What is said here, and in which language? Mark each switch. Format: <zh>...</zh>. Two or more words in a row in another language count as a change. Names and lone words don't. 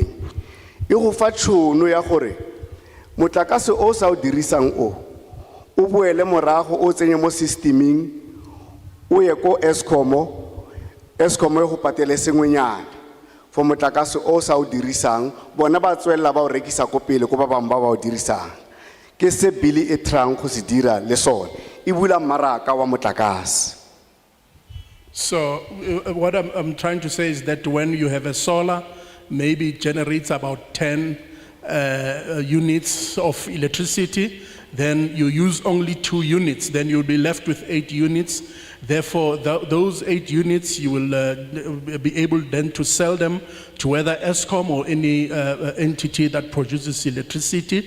<nso>E go fa tšhono ya gore motlakase o sa o dirisang o boele morago o tsenye mo systeming o ye ko Eskom e go patele sengwenyana for motlakase o sa o dirisang, bona ba tswella ba o rekisa ko pele ko ba bang ba o dirisang. Ke se bili e trang go se dira le sone e bula mmaraka wa motlakase.</nso> <en>So what I'm trying to say is that when you have a solar, maybe it generates about 10 units of electricity, then you use only 2 units, then you'll be left with 8 units. Therefore, those 8 units, you will be able then to sell them to either Eskom or any entity that produces electricity.</en>